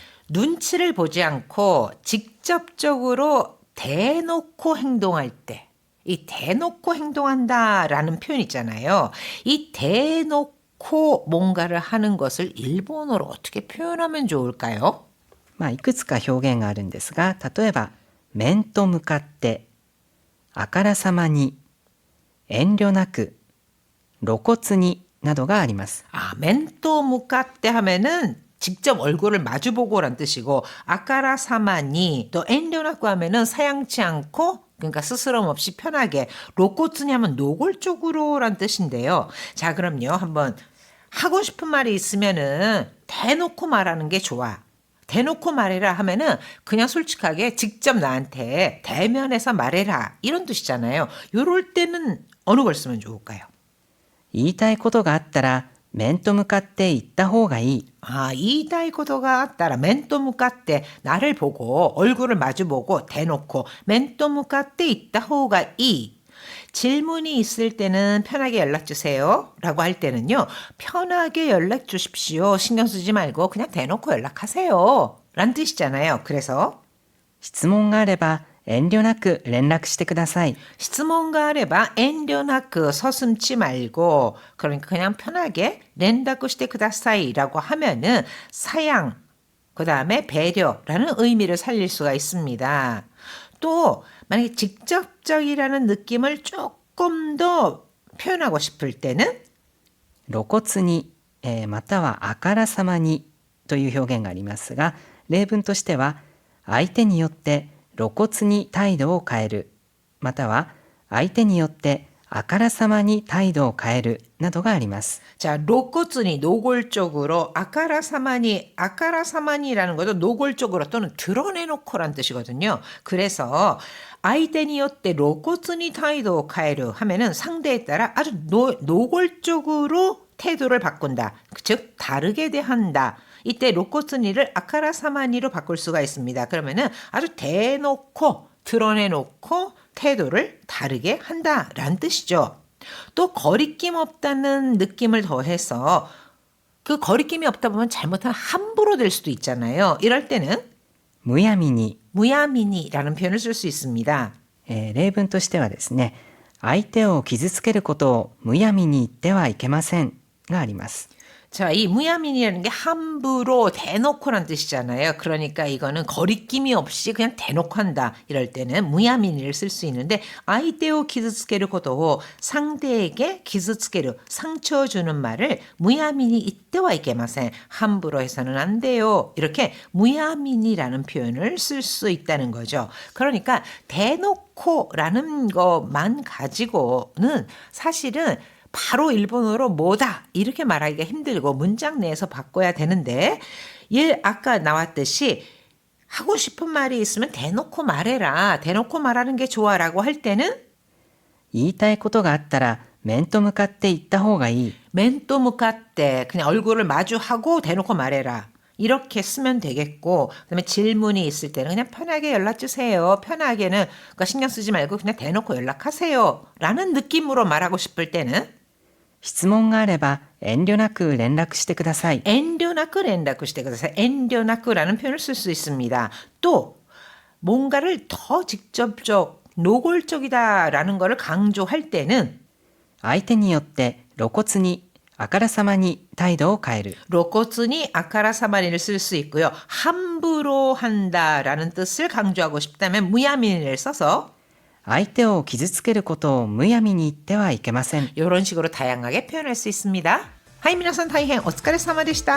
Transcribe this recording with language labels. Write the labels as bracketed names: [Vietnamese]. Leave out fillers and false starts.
[Korean] 눈치를 보지 않고 직접적으로 대놓고 행동할 때, 이 대놓고 행동한다라는 표현 있잖아요. 이 대놓고 뭔가를 하는 것을 일본어로 어떻게 표현하면 좋을까요? [Japanese] いくつか表現があるんですが、例えば面と向かって、あからさまに、遠慮なく、露骨になどがあります。 [Korean] 멘토 무카테 하면은 직접 얼굴을 마주보고란 뜻이고, 아까라사마니 또 엔료나쿠 하면은 사양치 않고, 그러니까 스스럼 없이 편하게, 로코츠니 하면 노골적으로란 뜻인데요. 자, 그럼요. 한번 하고 싶은 말이 있으면은 대놓고 말하는 게 좋아. 대놓고 말해라 하면은 그냥 솔직하게 직접 나한테 대면해서 말해라 이런 뜻이잖아요. 요럴 때는 어느 걸 쓰면 좋을까요? [Japanese] 言いたいことがあったら面と向かって言った方がいい。言いたいことがあったら面と向かって [Korean] 나를 보고 얼굴을 마주보고 대놓고 [Japanese] 面と向かって言った方がいい. [Korean] 질문이 있을 때는 편하게 연락 주세요 라고 할 때는요. 편하게 연락 주십시오. 신경 쓰지 말고 그냥 대놓고 연락하세요 라는 뜻이잖아요. 그래서 [Japanese] 質問があれば遠慮なく連絡してください。質問があれば 遠慮なく [Korean] 서슴지 말고 그러니까 그냥 편하게 [Japanese] 連絡してください [Korean] 라고 하면은 사양 그 다음에 배려라는 의미를 살릴 수가 있습니다. 또 만약에 직접적이라는 느낌을 조금 더 표현하고 싶을 때는 [Japanese] 露骨に、またはあからさまにという表現がありますが、例文としては相手によって露骨に態度を変える、または相手によってあからさまに態度を変えるなどがあります。 [Korean] 자, 로코츠니 노골적으로 아까라사마니라는 것도 노골적으로 또는 드러내놓고란 뜻이거든요. 그래서 아이데니요때 로코츠니 타이도 카에르 하면은 상대에 따라 아주 노골적으로 태도를 바꾼다. 즉 다르게 대한다. 이때 로코츠니를 아카라사마니로 바꿀 수가 있습니다. 그러면은 아주 대놓고 드러내놓고 태도를 다르게 한다라는 뜻이죠. 또 거리낌 없다는 느낌을 더해서 그 거리낌이 없다 보면 잘못하면 함부로 될 수도 있잖아요. 이럴 때는 [Japanese] むやみに、 [Korean] 무야미니라는 표현을 쓸 수 있습니다. [Japanese] 例文としてはですね、相手を傷つけることをむやみに言ってはいけませんがあります。 [Korean] 자, 이 무야민이라는 게 함부로 대놓고란 뜻이잖아요. 그러니까 이거는 거리낌이 없이 그냥 대놓고 한다. 이럴 때는 무야민이를 쓸 수 있는데 아이테오 기즈츠케르 고도 상대에게 기즈츠케르 상처 주는 말을 무야민이 이때와 이게마센 함부로 해서는 안 돼요. 이렇게 무야민이라는 표현을 쓸 수 있다는 거죠. 그러니까 대놓고라는 것만 가지고는 사실은 바로 일본어로 뭐다 이렇게 말하기가 힘들고 문장 내에서 바꿔야 되는데 아까 나왔듯이 하고 싶은 말이 있으면 대놓고 말해라. 대놓고 말하는 게 좋아라고 할 때는 [Japanese] 言いたいことがあったら面と向かって言った方がいい。 [Korean] 멘토 무카떼 그냥 얼굴을 마주하고 대놓고 말해라. 이렇게 쓰면 되겠고 그다음에 질문이 있을 때는 그냥 편하게 연락 주세요. 편하게는 그러니까 신경 쓰지 말고 그냥 대놓고 연락하세요. 라는 느낌으로 말하고 싶을 때는 [Japanese] 質問があれば遠慮なく連絡してください。 엔료나크 렌다쿠してください. [Korean] 엔료나크라는 표현을 쓸 수 있습니다. 또 뭔가를 더 직접적, 노골적이다라는 거를 강조할 때는 [Japanese] 相手によって露骨にあからさまに態度を変える。 [Korean] 로코츠니 아카라사마니를 쓸 수 있고요. 함부로 한다라는 뜻을 강조하고 싶다면 무야민을 써서 [Japanese] 相手を傷つけることをむやみに言ってはいけません。 [Korean] 이런 식으로 다양하게 표현할 수 있습니다. 하이 [Japanese] 皆さん大変お疲れ様でした.